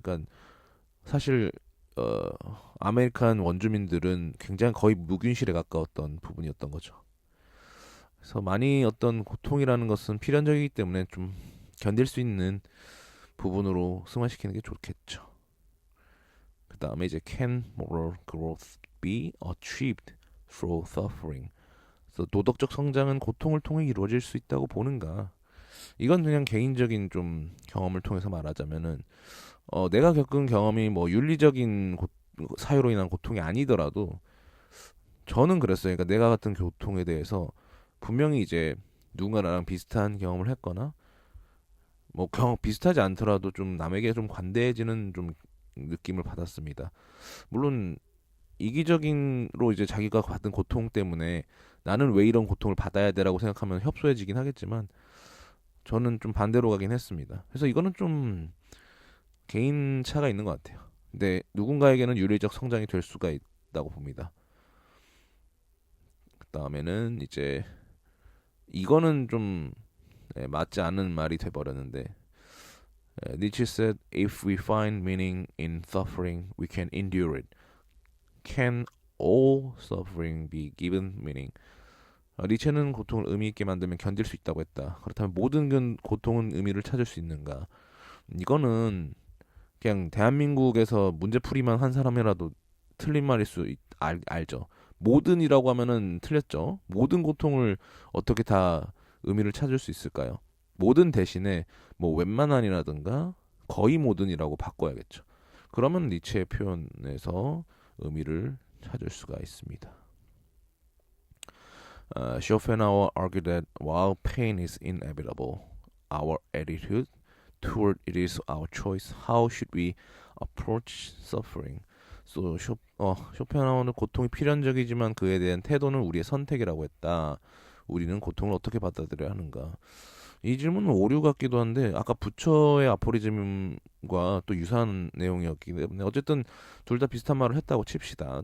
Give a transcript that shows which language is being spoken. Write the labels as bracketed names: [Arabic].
[Korean] 그러니까 사실 아메리칸 원주민들은 굉장히 거의 무균실에 가까웠던 부분이었던 거죠. 그래서 많이 어떤 고통이라는 것은 필연적이기 때문에 좀 견딜 수 있는 부분으로 승화시키는 게 좋겠죠. 그 다음에 이제 [English] Can moral growth be achieved through suffering? [Korean] 그래서 도덕적 성장은 고통을 통해 이루어질 수 있다고 보는가? 이건 그냥 개인적인 좀 경험을 통해서 말하자면은 내가 겪은 경험이 뭐 윤리적인 사유로 인한 고통이 아니더라도 저는 그랬어요. 그러니까 내가 같은 고통에 대해서 분명히 이제 누군가 나랑 비슷한 경험을 했거나 뭐 경험 비슷하지 않더라도 좀 남에게 좀 관대해지는 좀 느낌을 받았습니다. 물론 이기적인로 이제 자기가 받은 고통 때문에 나는 왜 이런 고통을 받아야 돼라고 생각하면 협소해지긴 하겠지만 저는 좀 반대로 가긴 했습니다. 그래서 이거는 좀 개인 차가 있는 것 같아요. 근데 누군가에게는 윤리적 성장이 될 수가 있다고 봅니다. 다음에는 이제 이거는 좀 맞지 않는 말이 돼버렸는데 [English] Nietzsche said, if we find meaning in suffering, we can endure it. Can all suffering be given meaning? [Korean] 니체는 고통을 의미 있게 만들면 견딜 수 있다고 했다. 그렇다면 모든 고통은 의미를 찾을 수 있는가? 이거는 그냥 대한민국에서 문제풀이만 한 사람이라도 틀린 말일 수 알죠. 모든이라고 하면은 틀렸죠. 모든 고통을 어떻게 다 의미를 찾을 수 있을까요? 모든 대신에 뭐 웬만한이라든가 거의 모든이라고 바꿔야겠죠. 그러면 니체의 표현에서 의미를 찾을 수가 있습니다. [English] Schopenhauer argued that while pain is inevitable, our attitude toward it is our choice. How should we approach suffering? [Korean] So, 쇼펜하우어는 고통이 필연적이지만 그에 대한 태도는 우리의 선택이라고 했다. 우리는 고통을 어떻게 받아들여야 하는가? 이 질문은 오류 같기도 한데 아까 부처의 아포리즘과 또 유사한 내용이었기 때문에 어쨌든 둘 다 비슷한 말을 했다고 칩시다.